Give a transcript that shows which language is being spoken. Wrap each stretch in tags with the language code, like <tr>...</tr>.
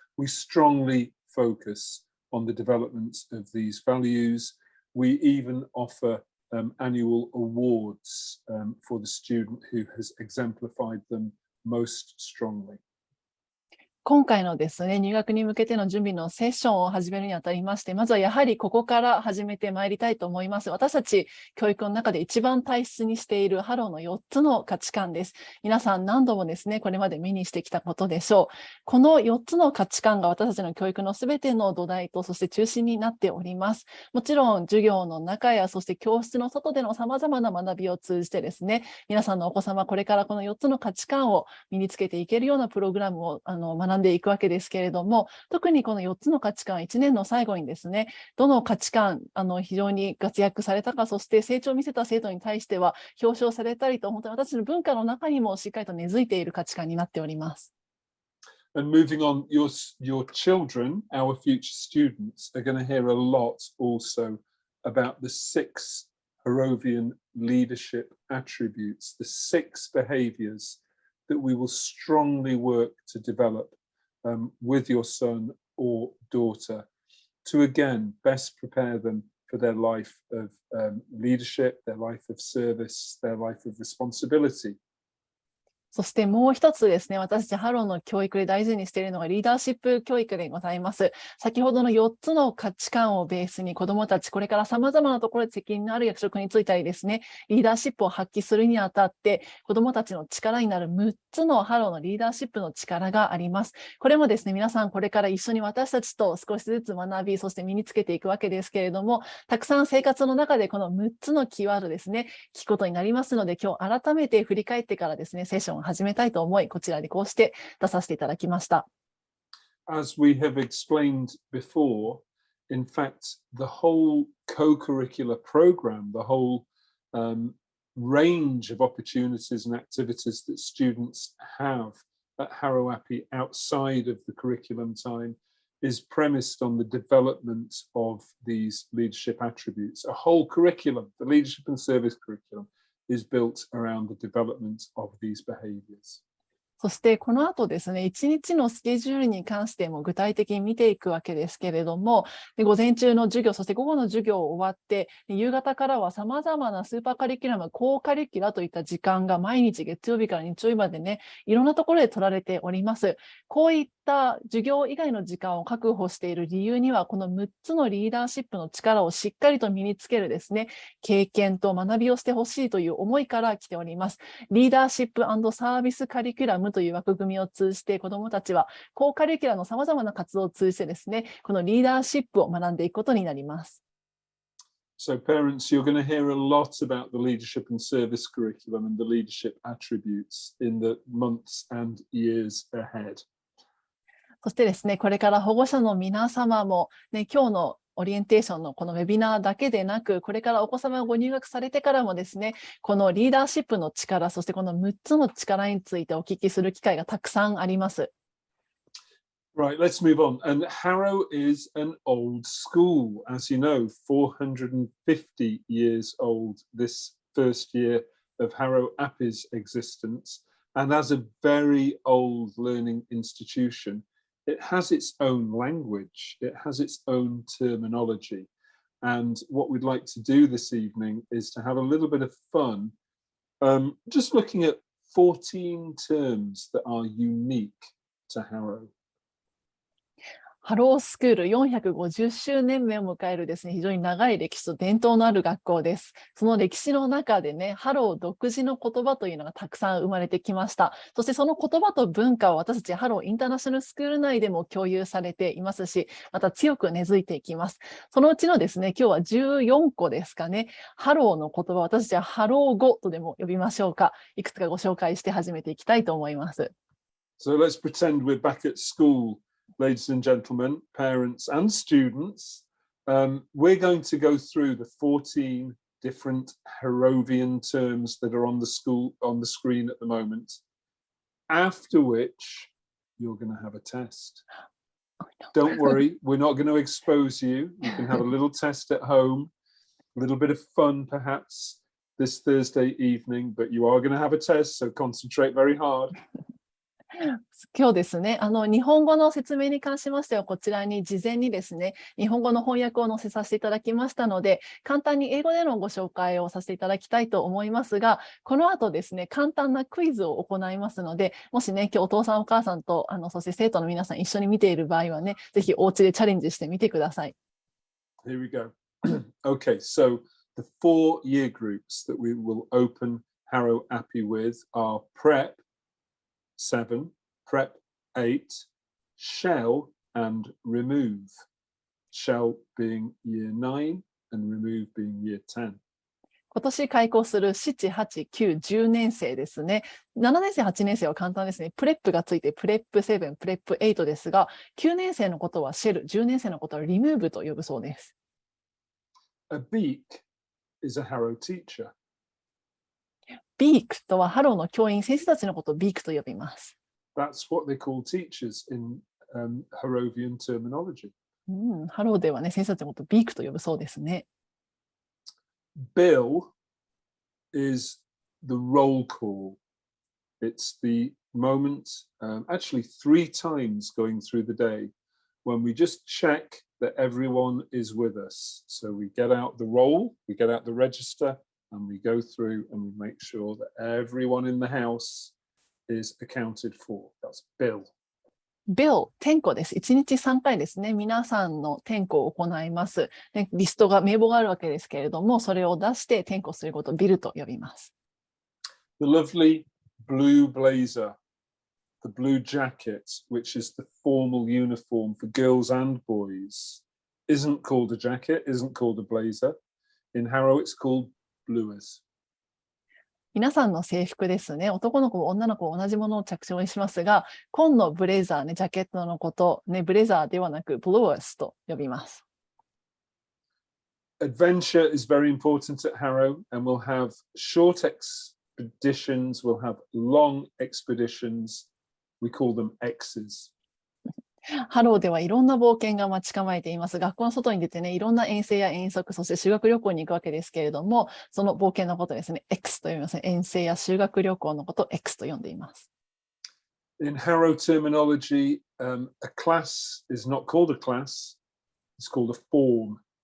<en>We strongly focus on the development of these values. We even offer annual awards for the student who has exemplified them most strongly.</en> <ja>今回のですね、入学に向けての準備のセッションを始めるにあたりまして、まずはやはりここから始めてまいりたいと思います。私たち教育の中で一番大切にしているハローの4つの価値観です。皆さん何度もですね、これまで目にしてきたことでしょう。この4つの価値観が私たちの教育のすべての土台と、そして中心になっております。もちろん授業の中や、そして教室の外での様々な学びを通じてですね、皆さんのお子様、これからこの4つの価値観を身につけていけるようなプログラムを学んでいくわけですけれども、特にこの4つの価値観、1年の最後にですね、どの価値観、非常に活躍されたか、そして成長を見せた生徒に対しては表彰されたりと、本当に私の文化の中にもしっかりと根付いている価値観になっております。</ja> <en>And moving on, your children, our future students, are going to hear a lot also about the 6 Harrovian leadership attributes, the 6 behaviors that we will strongly work to develop with your son or daughter to again best prepare them for their life of leadership, their life of service, their life of responsibility.</en> <ja>そしてもう一つですね、私たちハローの教育で大事にしているのがリーダーシップ教育でございます。先ほどの4つの価値観をベースに子どもたち、これから様々なところで責任のある役職に就いたりですね、リーダーシップを発揮するにあたって、子どもたちの力になる6つのハローのリーダーシップの力があります。これもですね、皆さんこれから一緒に私たちと少しずつ学び、そして身につけていくわけですけれども、たくさん生活の中でこの6つのキーワードですね、聞くことになりますので、今日改めて振り返ってからですね、セッションを始めたいと思い、こちらにこうして出させていただきました。</ja> <en>As we have explained before, in fact, the whole co-curricular program, the whole range of opportunities and activities that students have at Harrow Appi outside of the curriculum time is premised on the development of these leadership attributes. A whole curriculum, the leadership and service curriculum, is built around the development of these behaviors.</en> <ja>そしてこの後ですね、一日のスケジュールに関しても具体的に見ていくわけですけれども、午前中の授業、そして午後の授業終わって、夕方からはさまざまなスーパーカリキュラム、コーカリキュラといった時間が毎日月曜日から日曜日までね、いろんなところで取られております。こういった授業以外の時間を確保している理由には、この6つのリーダーシップの力をしっかりと身につけるですね、経験と学びをしてほしいという思いから来ております。リーダーシップ&サービスカリキュラムという枠組みを通じて子どもたちはコーカリキュラのさまざまな活動を通じてですね、このリーダーシップを学んでいくことになります。</ja> <en>So parents, you're going to hear a lot about the leadership and service curriculum and the leadership attributes in the months and years ahead.</en> <ja>そしてですね、これから保護者の皆様も、ね、今日のオリエンテーションのこのウェビナーだけでなく、これからお子様がご入学されてからもですね、このリーダーシップの力、そしてこの6つの力についてお聞きする機会がたくさんあります。</ja> <en>Right, let's move on. And Harrow is an old school, as you know, 450 years old this first year of Harrow Appi's existence. And as a very old learning institution, it has its own language, it has its own terminology. And what we'd like to do this evening is to have a little bit of fun, just looking at 14 terms that are unique to Harrow.</en> <ja>ハロースクール450周年目を迎えるですね、非常に長い歴史と伝統のある学校です。その歴史の中でね、ハロー独自の言葉というのがたくさん生まれてきました。そしてその言葉と文化は私たちハローインターナショナルスクール内でも共有されていますし、また強く根付いていきます。そのうちのですね、今日は14個ですかね、ハローの言葉、私たちはハロー語とでも呼びましょうか。いくつかご紹介して始めていきたいと思います。</ja> <en>So let's pretend we're back at school. Ladies and gentlemen, parents and students, we're going to go through the 14 different Harrovian terms that are on the screen at the moment, after which you're going to have a test. Don't worry, we're not going to expose you. You can have a little test at home, a little bit of fun perhaps this Thursday evening, but you are going to have a test, so concentrate very hard.</en> <ja>今日ですね、日本語の説明に関しましては、こちらに事前にですね、日本語の翻訳を載せさせていただきましたので、簡単に英語でのご紹介をさせていただきたいと思いますが、この後ですね、簡単なクイズを行いますので、もしね、今日お父さんお母さんと、そして生徒の皆さん一緒に見ている場合はね、ぜひお家でチャレンジしてみてください。</ja> <en>Here we go. Okay, so the 4 year groups that we will open Harrow Appi with are Prep 7, Prep 8, Shell and Remove. Shell being year 9 and Remove being year 10.</en> <ja>今年開校する7、8、9、10年生ですね。 7年生、8年生は簡単ですね。プレップがついてプレップ7、プレップ8ですが、9年生のことはシェル、10年生のことはリムーブと呼ぶそうです。</ja> <en>A beak is a Harrow teacher.</en> <ja>ビークとはハローの教員、先生たちのことをビークと呼びます。</ja> <en>That's what they call teachers in Harrovian terminology.</en> <ja>ハローではね、先生たちのことをビークと呼ぶそうですね。</ja> <en>Bill is the roll call. It's the moment, actually 3 times going through the day, when we just check that everyone is with us. So we get out the roll, we get out the register, and we go through and we make sure that everyone in the house is accounted for. That's Bill.</en> <ja>Bill、点呼です。1日3回ですね。皆さんの点呼を行います。でリストが、名簿があるわけですけれども、それを出して点呼することをビルと呼びます。</ja> <en>The lovely blue blazer, the blue jacket, which is the formal uniform for girls and boys, isn't called a jacket, isn't called a blazer. In Harrow, it's called bluers.</en> <ja>皆さんの制服ですね。男の子も女の子も同じものを着用しますが、紺のブレザーね、ジャケットのこと、ね、ブレザーではなく、ブルースと呼びます。</ja> <en>Adventure is very important at Harrow, and we'll have short expeditions, we'll have long expeditions, We call them X's.</en> <ja>ハローではいろんな冒険が待ち構えています。学校の外に出てね、いろんな遠征や遠足、そして修学旅行に行くわけですけれども、その冒険のことですね、X と呼びますね。遠征や修学旅行のことを X と呼んでいます。</ja> <en>In Harrow terminology, a class is not called a class, it's called a form.</en>